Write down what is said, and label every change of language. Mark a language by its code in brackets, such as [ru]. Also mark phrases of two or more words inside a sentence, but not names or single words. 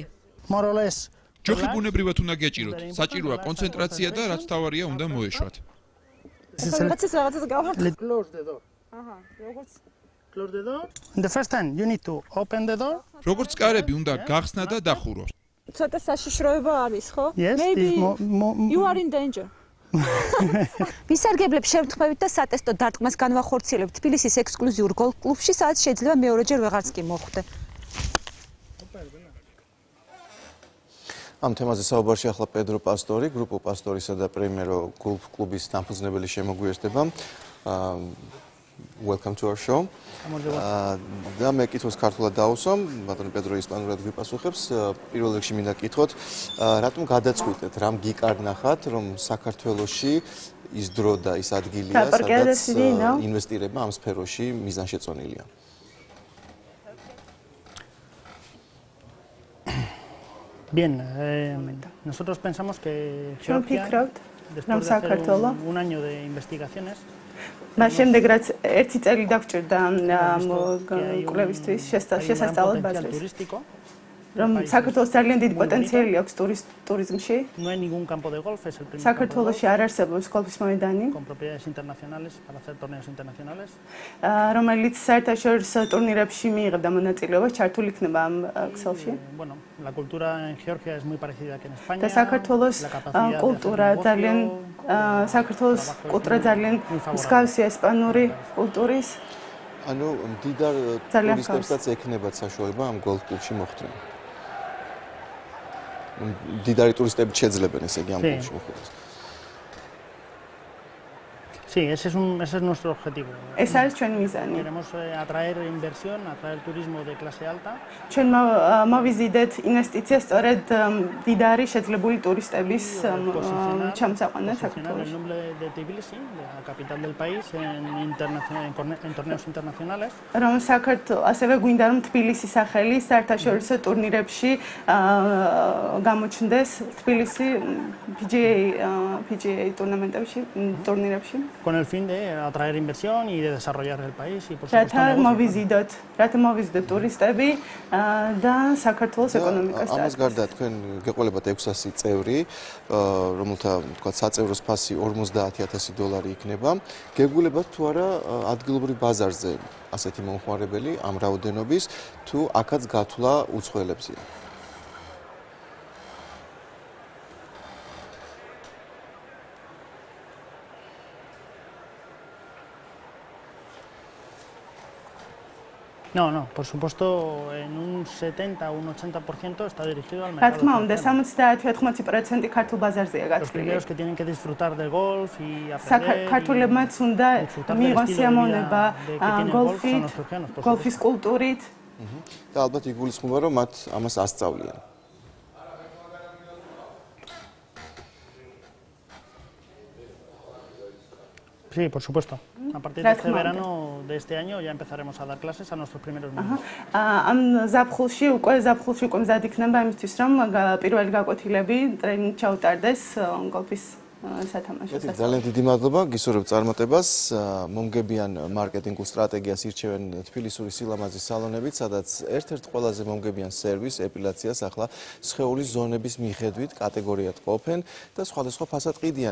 [ka] ჯოხი ბუნებრივად უნდა გეჭიროთ, საჭიროა კონცენტრაცია და რაც თავარია უნდა მოეშვათ. როგორც კარები უნდა გახსნა და დახურო. ცოტა საშიშროება არის, ხო? [en] Maybe you are in danger. [ka] ვისარგებლებ შევთქმევით და სატესტო დარტყმას განვახორციელებთ თბილისის ექსკლუზიურ გოლფ კლუბში, სადაც შეიძლება მეორეჯერ ვეღარც კი მოხვდე. ამ თემაზე საუბარში ახლა პედრო პასტორი, გრუპო პასტორისა და პრიმერო გოლფ კლუბის დამფუძნებელი შემოგვიერთდება. [en] Welcome to our show. [ka] და მე კითხოს ქართულად დავუსვამ, ბატონი პედრო ისპანურად გვიპასუხებს. პირველ რიგში მინდა კითხოთ, რატომ გადაწყვიტეთ, რამ გიკარნახათ, რომ საქართველოში ის დრო და ის ადგილია, სადაც ინვესტირება ამ სფეროში მიზანშეწონილია? [es] Bien, nosotros pensamos que Georgia, después de hacer un año de investigaciones, [ka] მას შემდეგ რაც ერთი წელი დაგვჭირდა კვლევისთვის შესასწავლად ბაზრის რომ საქართველოს ძალიან დიდი პოტენციალი აქვს ტურიზმში. [es] no hay ningún campo de golf, es el primer [ka] საქართველოში არ არსებობს გოლფის მოედანი, [es] con propiedades internacionales para hacer torneos internacionales. [ka] რომელიც საერთაშორისო ტურნირებში მიიღებდა მონაწილეობას, ჩართული იქნება ამ ქსელში. [es] Bueno, la cultura en Georgia es muy parecida que en España. [ka] და საქართველოს კულტურა ძალიან საქართველოს კულტურა ძალიან მსგავსია ესპანური კულტურის. ანუ მდიდარ ტურისტებსაც ექნებათ საშუალება ამ გოლფ კლუბში მოხვდნენ. მდიდარი ტურისტები შეძლებენ ესე იგი ამ კლუბში მოხვდეს. [es] Sí, ese es nuestro objetivo. [ka] ეს არის ჩვენი მიზანი. [es] Queremos atraer inversión, atraer turismo de clase alta. [ka] ჩვენ მოვიზიდეთ ინვესტიციას სწორედ დიდარი შეძლებული ტურისტების ჩამსაყვანად საქართველოში. [es] El nombre de Tbilisi, la capital del país, en torneos internacionales. [ka] რომ საქართველოს ასევე გვინდა რომ თბილისის სახელი საერთაშორისო ტურნირებში გამოჩნდეს თბილისი PGA ტურნირებში. [es] Con el fin de atraer inversión y de desarrollar el país y por [ka] supuesto რათა მოვიზიდოთ ტურისტები და საქართველოს ეკონომიკას ამას გარდა თქვენ გეყოლებათ 600 წევრი, რომელთა თქვა საწევროს ფასი $50,000 იქნება. გეგულებათ თუ არა ადგილობრივ ბაზარზე ასეთი მომხმარებელი ამ რაოდენობის თუ აქაც გათვლა უცხოელებზეა. [es] No, por supuesto, en un 70 o un 80% está dirigido al [ka] რა [es] mercado. [ka] თქმა უნდა, 70-80% ქართულ ბაზარზეა [es] Los [ka] გაწყვილი. [es] primeros que tienen que disfrutar del golf y aprender. [ka] ქართულებმაც უნდა მიიღონ სიამოვნება გოლფის კულტურით. და ალბათ იგულისხმება რომ მათ ამას ასწავლიან. [es] Sí, por supuesto. A partir de este verano de este año ya empezaremos a dar clases a nuestros primeros miembros. [ka] ამ ზაფხულში უკვე მზად იქნება იმისთვის რომ პირველი გაკვეთილები ტრენინგ ჩაუტარდეს გოლფის სათამაშო. ძალიან დიდი მადლობა, გისურვებთ წარმატებას. მომგებიან მარკეტინგულ სტრატეგიას ირჩევენ თბილისური სილამაზის სალონებით, სადაც ერთ-ერთ ყველაზე მომგებიან სერვის ეპილაციას ახლა სხეულის ზონების მიხედვით კატეგორიად ყოფენ და სხვადასხვა ფასად ყიდიან.